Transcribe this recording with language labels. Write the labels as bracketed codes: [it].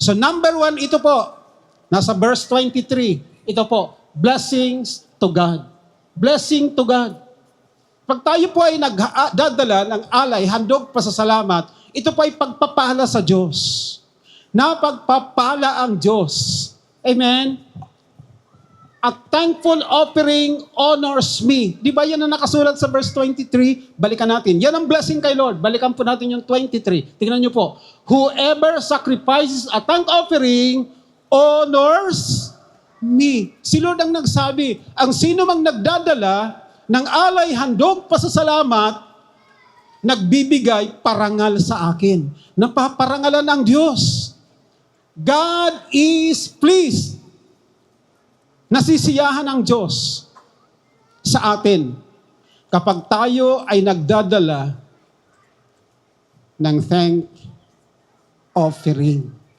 [tl] So number 1, ito po, nasa verse 23, ito po, [en] blessings to God. Blessing to God. [tl] Pag tayo po ay nagdadala ng alay, handog pasasalamat, ito po ay pagpapala sa Diyos. Napagpapala ang Diyos. Amen? [en] A thankful offering honors me. [tl] Di ba yan ang nakasulat sa verse 23? Balikan natin. Yan ang blessing kay Lord. Balikan po natin yung 23. Tingnan nyo po. [en] Whoever sacrifices a thank offering honors me. [tl] Si Lord ang nagsabi, ang sino mang nagdadala ng alay, handog, pasasalamat, nagbibigay parangal sa akin. Napaparangalan ang Diyos. [en] God is pleased. [tl] Nasisiyahan ang Diyos sa atin kapag tayo ay nagdadala ng thank offering.